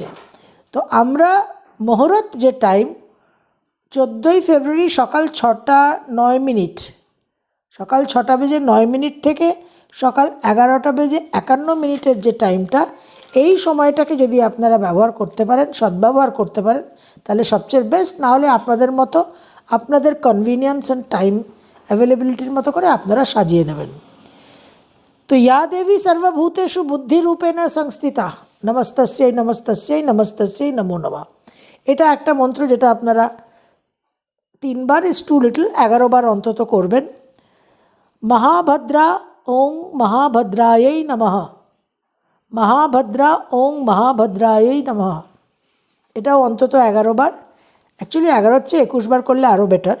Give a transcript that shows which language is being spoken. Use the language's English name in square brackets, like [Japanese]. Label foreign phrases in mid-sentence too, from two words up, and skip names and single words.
[Bangla] তো আমরা মুহূর্ত যে টাইম, 14ই ফেব্রুয়ারি সকাল 6:09, সকাল 6:09 থেকে সকাল 11:51 যে টাইমটা, এই সময়টাকে যদি আপনারা ব্যবহার করতে পারেন, সদ্ব্যবহার করতে পারেন, তাহলে সবচেয়ে বেস্ট। না হলে আপনাদের মতো, আপনাদের [English] convenience and time availability [Bangla] মতো করে আপনারা সাজিয়ে নেবেন। [Sanskrit] তো ইয়া দেবী সর্বভূতেষু বুদ্ধিরূপেণ সংস্থিতা নমস্তস্যৈ নমস্তস্যৈ নমস্তস্যৈ নমো নমঃ। [Bangla] এটা একটা মন্ত্র যেটা আপনারা 3 বার [English] is too little, [Bangla] 11 বার অন্তত করবেন। [Sanskrit] মহাভদ্রা ওং মহাভদ্রাयै নমঃ, মহাভদ্রা ওং মহাভদ্রাयै নমঃ। [Bangla] এটাও অন্তত 11 বার, অ্যাকচুয়ালি 11 চেয়ে 21 বার করলে আরও বেটার।